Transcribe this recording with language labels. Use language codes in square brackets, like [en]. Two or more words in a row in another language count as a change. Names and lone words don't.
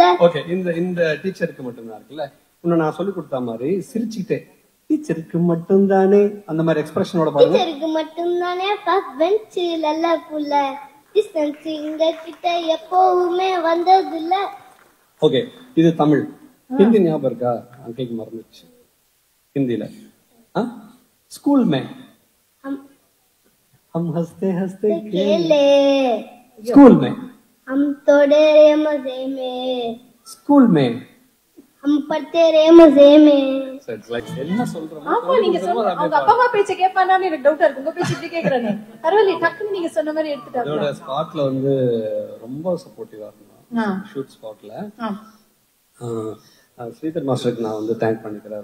[ta] ஓகே, இந்த டீச்சருக்கு மட்டும் தான் இருக்குல்ல. இன்னும் நான் சொல்லி கொடுத்த மாதிரி சிரிச்சுக்கிட்டே டீச்சருக்கு மட்டும் தானே அந்த மாதிரி எக்ஸ்பிரஷனோட பாருங்க. டீச்சருக்கு மட்டும் தானே [en] first bench [ta] நல்ல புள்ள, டிஸ்டன்ஸ் எங்க கிட்ட எப்பவுமே வந்ததில்ல. ஓகே, இது தமிழ். ஹிந்தி ஞாபகம் இருக்கா? அன்னைக்கு மறந்துச்சு. ஹிந்தில ஸ்கூல் [hi] में हम हंसते हंसते खेले, स्कूल में हम तोड़े रे मजे में, स्कूल में हम पढ़ते रे मजे में. [ta] என்ன சொல்றோமோ ஆமா, நீங்க சொன்ன அவங்க அப்பா அம்மா பேச்ச கேட்பானான்னு எனக்கு டவுட்டா இருக்கு. உங்க பேச்சு இப்படி கேக்குறானே. பரவாயில்லை, டக்குன்னு நீங்க சொன்ன மாதிரி எடுத்துட்டாங்க. அதோட ஸ்பாட்ல வந்து ரொம்ப சப்போர்ட்டிவா இருந்தாங்க. [en] shoot spot [ta] ஸ்ரீதர் மாஸ்டருக்கு நான் வந்து தேங்க் பண்ணிக்கிறேன்.